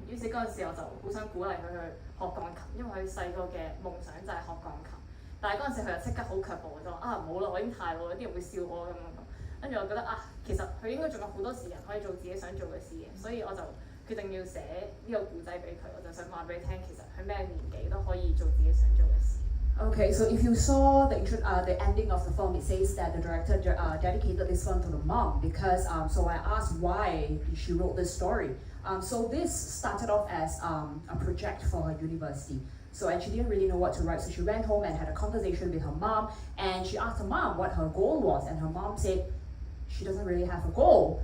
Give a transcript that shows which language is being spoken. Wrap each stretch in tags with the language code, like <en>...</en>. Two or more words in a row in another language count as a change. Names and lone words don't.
<yue>於是嗰陣時我就好想鼓勵佢去學鋼琴，因為佢細個嘅夢想就係學鋼琴。但係嗰陣時佢就即刻好卻步，就話唔好啦，我已經太老啦，啲人會笑我咁樣。跟住我覺得其實佢應該仲有好多時間可以做自己想做嘅事嘅，所以我就決定要寫呢個故仔俾佢，我就想話俾你聽，其實佢咩年紀都可以做自己想做嘅事。</yue> <en>Okay, so if you saw the ending of the film, it says that the director dedicated this film to the mom because so I asked why she wrote this story. So this started off as a project for her university. So and she didn't really know what to write, so she went home and had a conversation with her mom, and she asked her mom what her goal was, and her mom said she doesn't really have a goal.</en>